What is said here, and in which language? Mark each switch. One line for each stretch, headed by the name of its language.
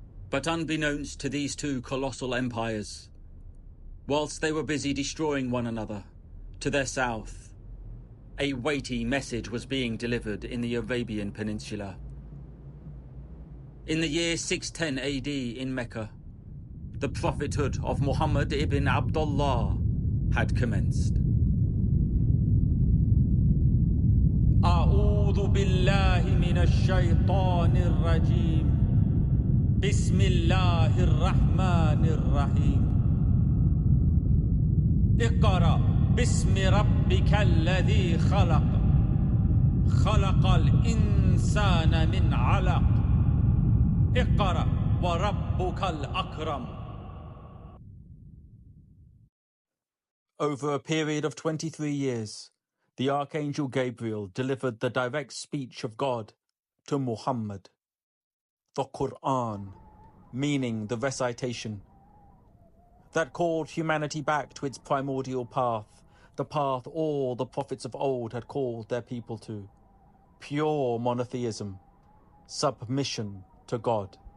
English: But unbeknownst to these two colossal empires, whilst they were busy destroying one another, to their south, a weighty message was being delivered in the Arabian Peninsula. In the year 610 AD in Mecca, the prophethood of Muhammad ibn Abdullah had commenced.
Arabic: أعوذ بالله من الشيطان الرجيم بسم الله الرحمن الرحيم اقرأ باسم ربك الذي خلق خلق الإنسان من علق اقرأ وربك الأكرم.
English: Over a period of 23 years, the Archangel Gabriel delivered the direct speech of God to Muhammad. The Quran, meaning the recitation, that called humanity back to its primordial path, the path all the prophets of old had called their people to, pure monotheism, submission to God.